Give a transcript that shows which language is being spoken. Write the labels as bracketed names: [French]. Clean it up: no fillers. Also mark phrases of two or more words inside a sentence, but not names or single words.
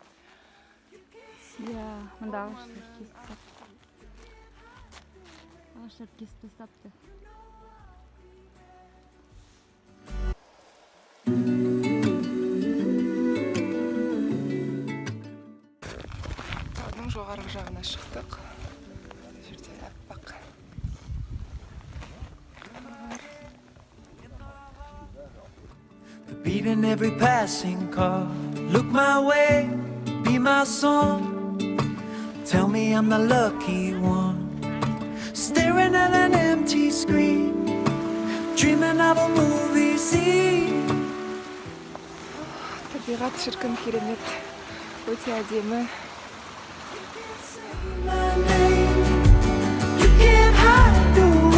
[Kazakh] Иә, мында ағаштар кесіп тастапты. Таудың жоғарғы жағына шықтық. Бұл жерде аппақ. [English] The beat in every passing car. Look my way, be my song. Tell me I'm the lucky one. Staring at an empty screen, dreaming of a movie scene. [Kazakh] Табиғат шіркін керемет, өте әдемі. [English] My name, you can't hide the